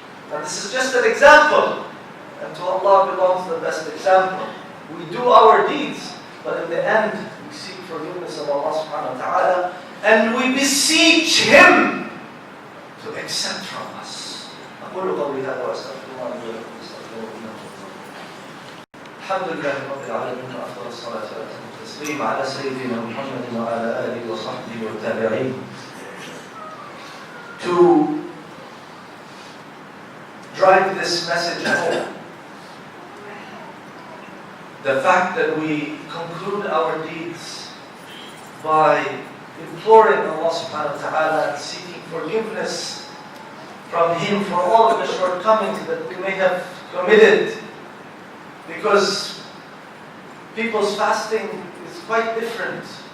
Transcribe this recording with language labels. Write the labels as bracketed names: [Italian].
[English] And this is just an example. And to Allah belongs the best example. We do our deeds, but in the end, we seek forgiveness of Allah subhanahu wa ta'ala, and we beseech Him to accept from us. [Arabic] أقول قولي هذا وأستغفر الله لي ولكم فاستغفروه إنه هو الغفور الرحيم. الحمد لله رب العالمين وأفضل الصلاة والتسليم على سيدنا محمد وعلى آله وصحبه والتابعين. [English] To drive this message home, the fact that we conclude our deeds by imploring Allah subhanahu wa ta'ala and seeking forgiveness from Him for all of the shortcomings that we may have committed, because people's fasting is quite different.